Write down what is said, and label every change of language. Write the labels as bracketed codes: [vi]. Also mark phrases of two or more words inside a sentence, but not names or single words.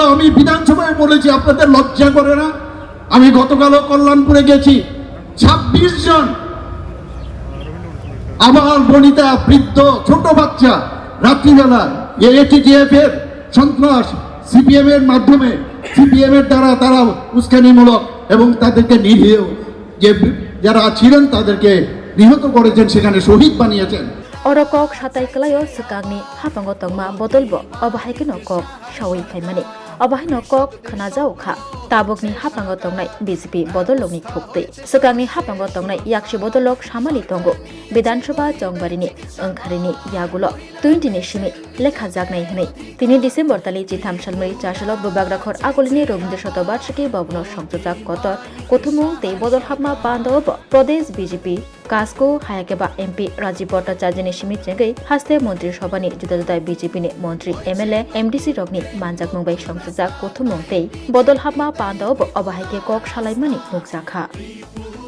[bn] আমি বিধানসভায় বলেছি, আপনাদের লজ্জা করে না? আমি গতকালও কল্যাণপুরে গেছি, 26 জন আবাল বনিতা বৃদ্ধ ছোট বাচ্চা রাত্রিবেলা এটিটিএফ এর সন্ত্রাস সিপিএম এর মাধ্যমে, সিপিএম এর দ্বারা তারা উস্কানিমূলক এবং তাদেরকে নিরীহ যে যারা ছিলেন তাদেরকে নিহত করেছেন, সেখানে শহীদ বানিয়েছেন। [trk] অরকক সাতাই কলায় সুকাংনি হাপাঙ্গ তংমা বদলব অবাহাইকে নকক সাউই ফাইমানি অবাহাই নকক খানাজাও খা তাবকনি হাপাঙ্গ তংনাই বিজেপি বদলনি থুকতে সুকাংনি হাপাঙ্গ তংনাই ইয়াকশি বদলক সামালি তঙ্গ বিধানসভা চংবারিনি ওंखारिनि यागुलो 20 नि सिमि लेखा जागनाय हनै 3 डिसेम्बर तालि जिथाम सालमरि चारसल बबाग्राखर आगोलिनि रबीन्द्र शतबार्षिकी भवन संयोजक कतर कोथुमुं ते बदल हाबमा बांधव प्रदेश बीजेपी कास्को हायाकेबा एमपी राजीव भट्टाचार्यनि सिमि जेंगै हास्ते मन्त्री सभानि जुदा जुदा बीजेपी नि मन्त्री एमएलए एमडीसी रगनि मानजाक मुंबाई संयोजक कोथुमुं ते बदल हाबमा बांधव अबाहायके कक सालायमानि मुखजाखा।